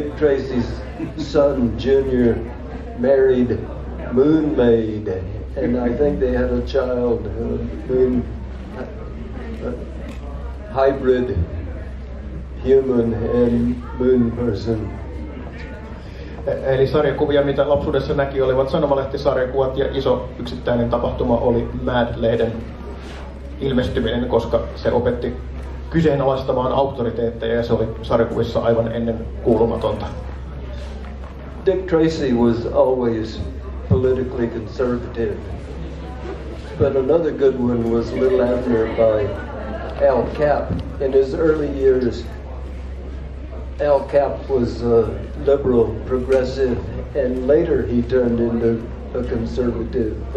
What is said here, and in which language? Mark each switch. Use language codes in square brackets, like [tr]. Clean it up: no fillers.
[en] Dick Tracy's son, Junior, married Moon Maid, and I think they had a child, a hybrid human and moon person. [fi] Eli sarjakuvia, mitä lapsuudessa näki, olivat sanomalehtisarjakuvat, ja iso yksittäinen tapahtuma oli Mad-lehden ilmestyminen, koska se opetti kyseenalaistamaan auktoriteetteja, ja se oli sarjakuvissa aivan ennen kuulumatonta. [en] Dick Tracy was always politically conservative, but another good one was Little Abner by Al Capp. In his early years, Al Capp was liberal, progressive, and later he turned into a conservative.